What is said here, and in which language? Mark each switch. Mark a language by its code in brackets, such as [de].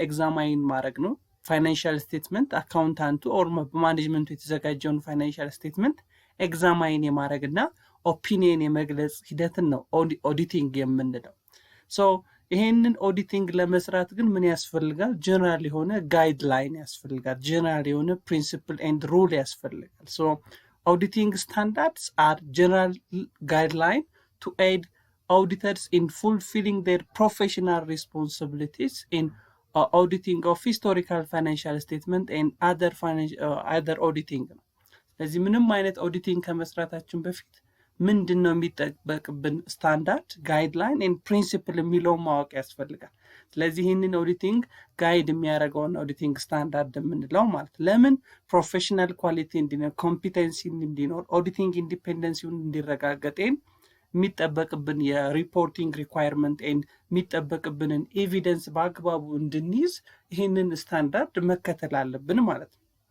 [am] ኤግዛማይን ማድረግ ነው። ፋይናንሻል ስቴትመንት አካውንታንቱ ኦር በማኔጅመንቱ የተዘጋጀውን ፋይናንሻል ስቴትመንት ኤግዛማይን የማድረግ እና ኦፒኒየን የመግለጽ ሂደትን ነው ኦዲቲንግ የምንለው። ሶ ይሄንን ኦዲቲንግ ለመስራት ግን ምን ያስፈልጋል? ጀነራል የሆነ ጋይድላይን ያስፈልጋል። ጀነራል የሆነ ፕሪንሲፕል ኤንድ ሩል ያስፈልጋል። ሶ [en] auditing standards are general guideline to aid auditors in fulfilling their professional responsibilities in auditing of historical financial statement and other auditing. [am] ስለዚህ ምንም አይነት ኦዲቲንግ ከመስራታችን በፊት ምንድነው የሚጠበቅብን ስታንዳርድ ጋይድላይን ኤንድ ፕሪንሲፕል የሚለውን ማወቅ ያስፈልጋል። ስለዚህ ይህንን ኦዲቲንግ ጋይድ የሚያደርገውን ኦዲቲንግ ስታንዳርድ የምንለው ማለት ለምን ፕሮፌሽናል ኳሊቲ እንዲኖር፣ ኮምፒተንሲ እንዲኖር፣ ኦዲቲንግ ኢንዲፔንደንሲውን እንዲረጋገጥ የሚጠበቅብን የሪፖርቲንግ ሪኳየርመንት ኤንድ የሚጠበቅብንን ኤቪደንስ በአግባቡ እንድንይዝ ይህንን ስታንዳርድ መከተል አለብን ማለት ነው።